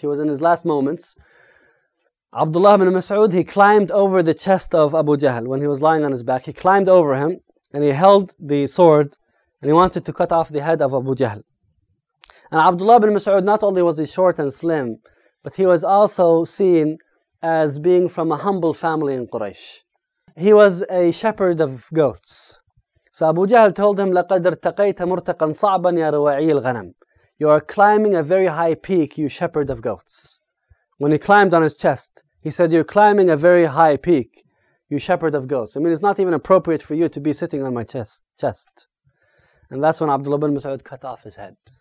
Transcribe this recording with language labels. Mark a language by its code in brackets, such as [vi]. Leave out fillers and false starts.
[en] He was in his last moments. Abdullah ibn Mas'ud, he climbed over the chest of Abu Jahl when he was lying on his back. He climbed over him and he held the sword and he wanted to cut off the head of Abu Jahl. And Abdullah ibn Mas'ud, not only was he short and slim, but he was also seen as being from a humble family in Quraysh. He was a shepherd of goats. So Abu Jahl told him, [ar] لَقَدْ ارْتَقَيْتَ مُرْتَقًا صَعْبًا يَا رُوَعِي الْغَنَمِ. [en] You are climbing a very high peak, you shepherd of goats. When he climbed on his chest, he said, you're climbing a very high peak, you shepherd of goats. I mean, it's not even appropriate for you to be sitting on my chest. And that's when Abdullah ibn Mas'ud cut off his head.